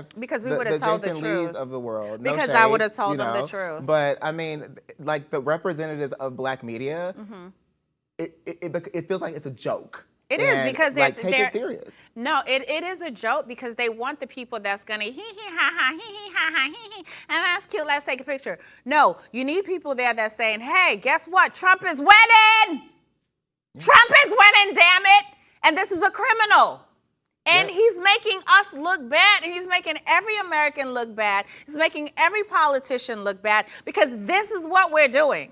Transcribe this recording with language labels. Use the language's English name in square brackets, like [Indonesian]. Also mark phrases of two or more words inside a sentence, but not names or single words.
[English] because we would have told the Jason truth. Lees of the world? No because shade, I would have told you them know? the truth. But I mean, like the representatives of black media, it feels like it's a joke. It is because they're take it serious. No, it is a joke because they want the people that's gonna hee hee ha ha hee hee ha ha hee hee, and that's cute. Let's take a picture. No, you need people there that's saying, "Hey, guess what? Trump is winning. Trump is winning, damn it! And this is a criminal." And he's making us look bad, and he's making every American look bad. He's making every politician look bad because this is what we're doing.